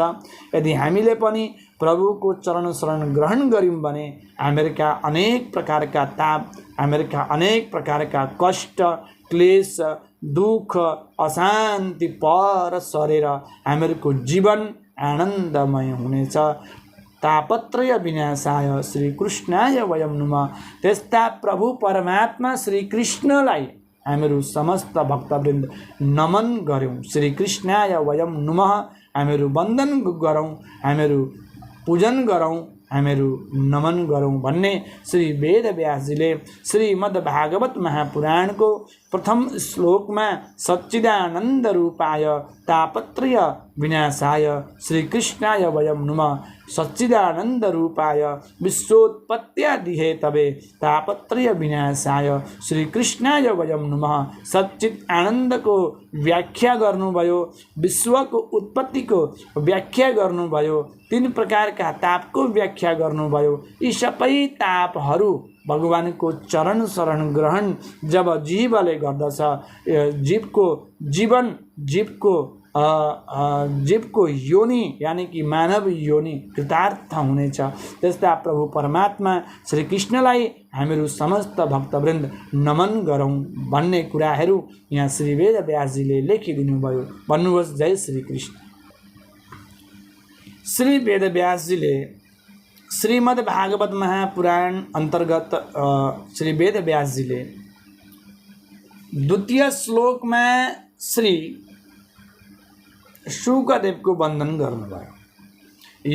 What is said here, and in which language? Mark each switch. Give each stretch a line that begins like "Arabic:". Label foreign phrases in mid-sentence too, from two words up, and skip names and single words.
Nepali: यदि हामीले पनि प्रभुको चरण शरण ग्रहण गर्यौँ भने हामीहरूका अनेक प्रकारका ताप, हामीहरूका अनेक प्रकारका कष्ट, क्लेश, दुःख, अशान्ति पर सरेर हामीहरूको जीवन आनन्दमय हुनेछ।
Sanskrit: तापत्रय विनाशाय श्री कृष्णाय वयम नुमः।
Nepali: त्यस्ता प्रभु परमात्मा श्री कृष्णलाई हामीहरू समस्त भक्तवृन्द नमन गरौँ।
Sanskrit: श्री कृष्णाय वयम नुमः,
Nepali: हामीहरू वन्दन गरौँ, हामीहरू पूजन गरौँ, हामीहरू नमन गरौँ भन्ने श्री वेदव्यासजीले श्रीमद् भागवत महापुराणको प्रथम श्लोकमा
Sanskrit: सच्चिदानन्द रूपाय तापत्रय विनाशाय श्री कृष्णाय वयम नुमः सच्चिदानन्द रूपाय विश्वोत्पत्त्यादिहे तवे तापत्रय विनाशाय श्री कृष्णाय वयम नुमः।
Nepali: सच्चित आनन्दको व्याख्या गर्नुभयो, विश्वको उत्पत्तिको व्याख्या गर्नुभयो, 3 प्रकारका तापको व्याख्या गर्नुभयो। यी सबै तापहरू भगवानको चरण शरण ग्रहण जब जीवले गर्दछ, जीवको जीवन, जीवको योनि
Hindi: यानी कि
Nepali: मानव योनि कृतार्थ हुनेछ। त्यस्ता प्रभु परमात्मा श्री कृष्णलाई हामीहरू समस्त भक्तवृन्द नमन गरौँ भन्ने कुराहरू यहाँ श्री वेदव्यासजीले लेखिदिनु भयो। भन्नुहोस् जय श्री कृष्ण। श्री वेदव्यासजीले श्रीमद् भागवत महापुराण अंतर्गत श्री वेदव्यासजीले 2 श्लोकमा श्री शुकदेवको वन्दन गर्नुभयो।